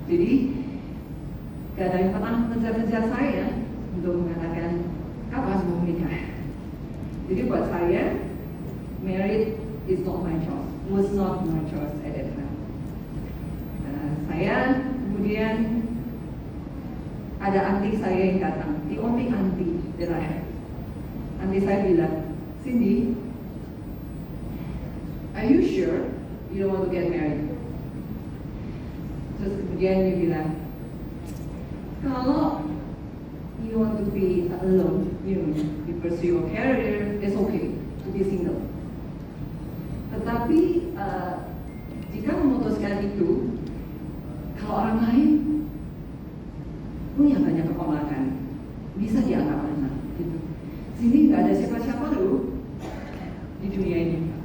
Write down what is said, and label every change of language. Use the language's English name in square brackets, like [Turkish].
[Indonesian] Jadi gak ada yang pernah mengejar-ngejar saya untuk mengatakan kapan mau menikah. Jadi buat saya, [English] married is not my choice, was not my choice at that time. [Indonesian] Saya kemudian ada auntie saya yang datang, [English] the only auntie that I have. [Indonesian] Auntie saya bilang, [English] Cindy, are you sure you don't want to get married? [Indonesian] Terus kemudian dia bilang, kalau [English] you want to be alone, you pursue your career, it's okay to be single. [Indonesian] Tetapi jika memutuskan itu, kalau orang lain punya banyak keponakan, bisa dianggap anak, gitu. Sini nggak ada siapa-siapa loh di dunia ini.